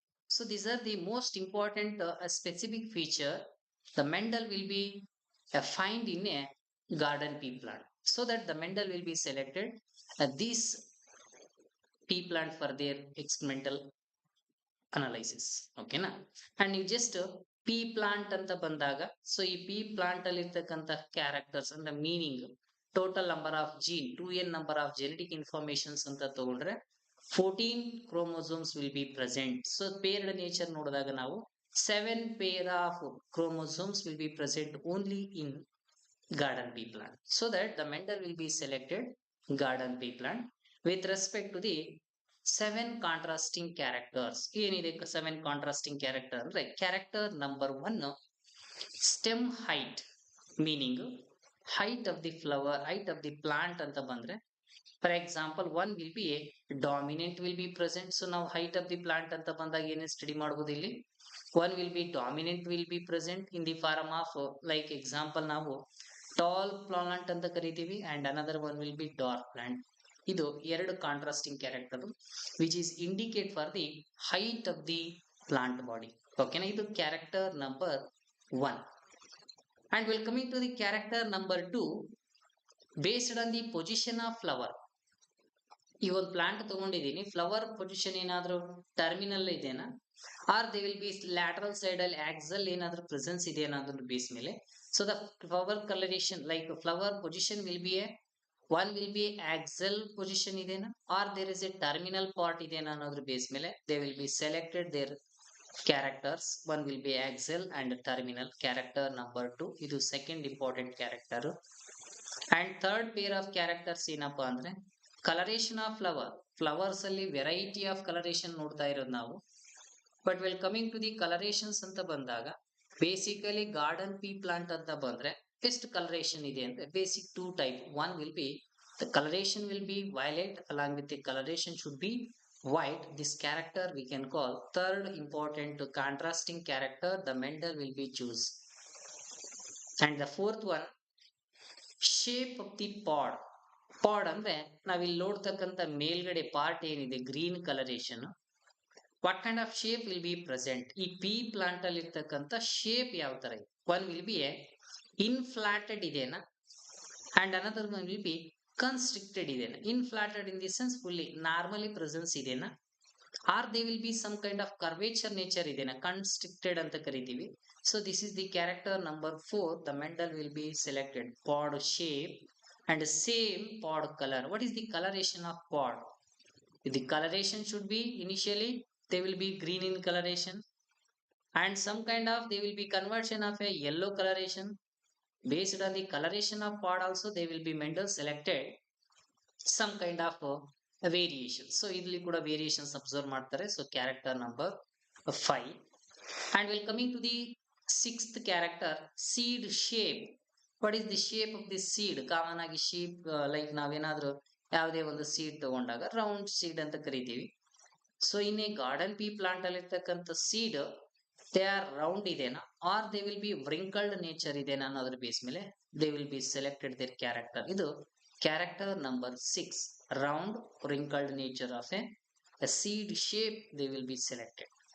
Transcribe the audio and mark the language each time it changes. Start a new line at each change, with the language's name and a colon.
English: So these are the most important specific feature the Mendel will be find in a garden pea plant. So that the Mendel will be selected these pea plant for their experimental analysis ಓಕೆನಾ.
Kannada: And ನೀವು just P plant ಅಂತ ಬಂದಾಗ so ಈ P plant ಅಲ್ಲಿ ಇರ್ತಕ್ಕಂಥ characters ಅಂದ್ರೆ meaning total number of gene 2n number of genetic informations ಅಂತ ತಗೊಂಡ್ರೆ 14 chromosomes will be present. So ಪೇರ್ಡ್ nature ನೋಡಿದಾಗ ನಾವು
English: 7 pair of chromosomes will be present only in garden pea plant. So that the Mendel will be selected garden pea plant with respect to the seven contrasting characters. ಏನಿದೆ seven contrasting character ಅಂದ್ರೆ character number 1 stem height, meaning height of the flower, height of the plant ಅಂತ ಬಂದ್ರೆ for example one will be a dominant will be present. So ನಾವು height of the plant ಅಂತ ಬಂದಾಗ ಏನೇ study ಮಾಡಬಹುದು ಇಲ್ಲಿ one will be dominant will be present in the form of like example ನಾವು tall plant
Kannada: ಅಂತ ಕರಿತೀವಿ
English: and another one will be dark plant. ಇದು ಎರಡು contrasting character which is indicate for the height of the plant body. ಓಕೆನಾ, ಇದು character number 1. And will coming to the character number 2 based on the position of flower.
Kannada: ಈ ಒಂದು plant ತಗೊಂಡಿದ್ದೀನಿ, flower position ಏನಾದ್ರು terminal ಇದೆನಾ are they will be lateral side ಅಲ್ಲಿ axle ಏನಾದ್ರು presence ಇದೆಯಾ ಅನ್ನೋದ್ರ ಬೇಸ್ ಮೇಲೆ.
English: so the flower coloration like flower position will be a one will be axial position idena or there is a terminal part idena
Kannada: ಅನ್ನೋದ್ರ base ಮೇಲೆ
English: they will be selected their characters. One will be axial and terminal. Character number 2 ಇದು second important character. And third pair of characters ಏನಪ್ಪಾ ಅಂದ್ರೆ coloration of flower.
Kannada: Flowers ಅಲ್ಲಿ variety of coloration ನೋಡ್ತಾ ಇರೋದು ನಾವು.
English: But while coming to the colorations ಅಂತ ಬಂದಾಗ basically garden pea plant ಅಂತ ಬಂದ್ರೆ
Kannada: ಎಷ್ಟು coloration ಇದೆ ಅಂದ್ರೆ
English: basic 2 type. One will be the coloration will be violet, along with the coloration should be white. This character we can call third important contrasting character the Mendel will be choose. And the fourth one, shape of the pod.
Kannada: Pod ಅಂದ್ರೆ ನಾವಿಲ್ಲಿ ನೋಡ್ತಕ್ಕಂಥ ಮೇಲ್ಗಡೆ part ಏನಿದೆ green colouration,
English: what kind of shape will be present?
Kannada: ಈ P plant ಅಲ್ಲಿ ಇರ್ತಕ್ಕಂಥ shape ಯಾವ ತರ ಇದೆ?
English: One will be a inflated ಇದೆನಾ and another one will be constricted idena. Inflated in the sense fully normally presence idena or they will be some kind of curvature nature idena, constricted anta karitivi. So this is the character number 4 the Mendel will be selected. Pod shape and same pod color. What is the coloration of pod? The coloration should be initially they will be green in coloration and some kind of they will be conversion of a yellow coloration. Based on the coloration of pod also they will be Mendel selected some kind of variation. So
Kannada: ಇಲ್ಲಿ ಕೂಡ variations observe ಮಾಡ್ತಾರೆ.
English: So character number 5. And we'll coming to the sixth character, seed shape. What is the shape of the seed?
Kannada: Common ಆಗಿ sheep like ನಾವೇನಾದ್ರೂ ಯಾವುದೇ ಒಂದು seed ತಗೊಂಡಾಗ round seed ಅಂತ ಕರಿತೀವಿ.
English: So ಇನ್ನೇ garden pea plant ಅಲ್ಲಿ ಇರ್ತಕ್ಕಂಥ seed they are round idena or they will be wrinkled nature idena ಅನ್ನೋದ್ರ base ಮೇಲೆ they will be selected their character. ಇದು Character number 6, round wrinkled nature of a seed shape they will be selected.